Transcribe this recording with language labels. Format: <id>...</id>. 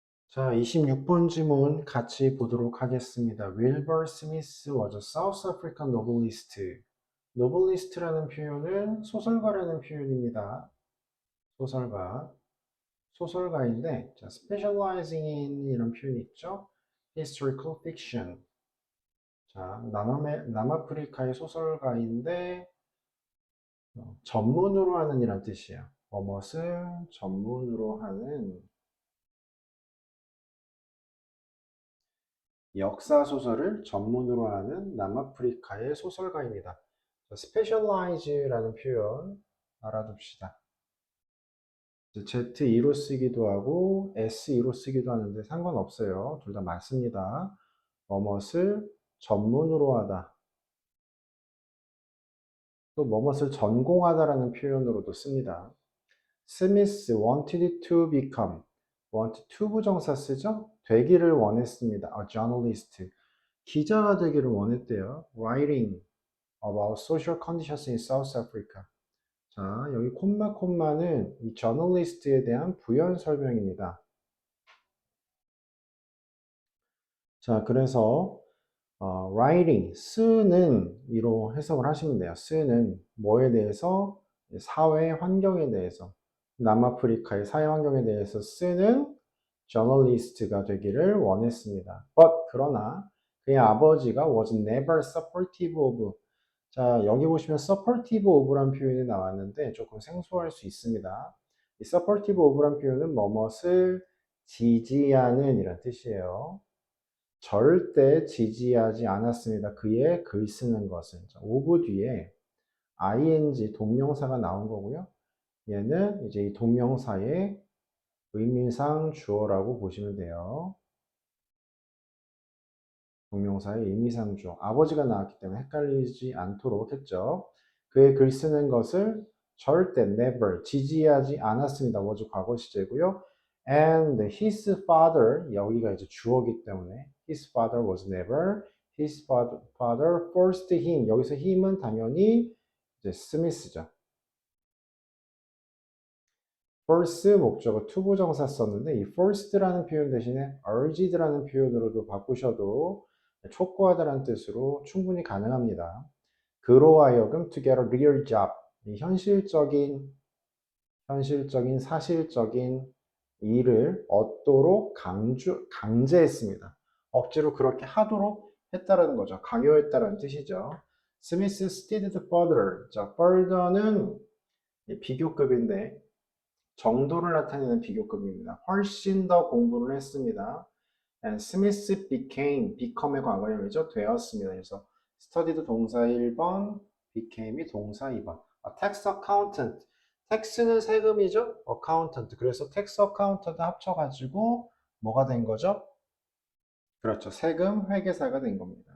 <ko>자, 26번 지문 같이 보도록 하겠습니다.</ko> <en>Wilbur Smith was a South African novelist.</en> <ko>novelist라는 표현은 소설가라는 표현입니다. 소설가. 소설가인데, 자, specializing in 이런 표현이 있죠.</ko> <en>historical fiction.</en> <ko>자, 남아프리카의 소설가인데, 전문으로 하는 이란 뜻이에요. 무엇을 전문으로 하는 역사 소설을 전문으로 하는 남아프리카의 소설가입니다. specialize라는 표현 알아둡시다. Z2로 쓰기도 하고 S2로 쓰기도 하는데 상관없어요. 둘 다 맞습니다. 뭐뭇을 전문으로 하다. 또 뭐뭇을 전공하다라는 표현으로도 씁니다.</ko> <en>Smith wanted to become.</en> <ko>want to 부정사 쓰죠? 되기를 원했습니다.</ko> <en>A journalist.</en> <ko>기자가 되기를 원했대요.</ko> <en>Writing about social conditions in South Africa.</en> <ko>자, 여기 콤마는 이 저널리스트에 대한 부연 설명입니다. 자, 그래서 writing, 쓰는 이로 해석을 하시면 돼요. 쓰는 뭐에 대해서? 사회 환경에 대해서, 남아프리카의 사회 환경에 대해서 쓰는 저널리스트가 되기를 원했습니다. 그러나 그의 아버지가</ko> <en>was never supportive of.</en> <ko>자, 여기 보시면 supportive of란 표현이 나왔는데 조금 생소할 수 있습니다. 이 supportive of란 표현은 뭐뭇을 지지하는 이란 뜻이에요. 절대 지지하지 않았습니다. 그의 글 쓰는 것은. of 뒤에 ing 동명사가 나온 거고요. 얘는 이제 이 동명사의 의미상 주어라고 보시면 돼요. 동명사의 의미상 주어. 아버지가 나왔기 때문에 헷갈리지 않도록 했죠. 그의 글 쓰는 것을 절대 never 지지하지 않았습니다. was 과거 시제고요.</ko> <en>And his father</en> <ko>여기가 이제 주어기 때문에</ko> <en>his father was never his father forced him</en> <ko>여기서 him은 당연히 이제 스미스죠. force 목적어 to 부정사 썼는데 이 forced라는 표현 대신에 urged라는 표현으로도 바꾸셔도 촉구하다라는 뜻으로 충분히 가능합니다. 그로 하여금</ko> <en>to get a real job</en> <ko>이 현실적인 사실적인 일을 얻도록 강제했습니다. 억지로 그렇게 하도록 했다라는 거죠. 강요했다라는 뜻이죠.</ko> <en>스미스 studied further.</en> <ko>자, further는 비교급인데 정도를 나타내는 비교급입니다. 훨씬 더 공부를 했습니다.</ko> <en>And Smith become의 과거형이죠.</en> <ko>되었습니다. 그래서 studied 동사 1번, became이 동사 2번.</ko> <en>tax accountant. tax는 세금이죠. accountant.</en> <ko>그래서 tax accountant 합쳐가지고 뭐가 된 거죠? 그렇죠. 세금 회계사가 된 겁니다.</ko>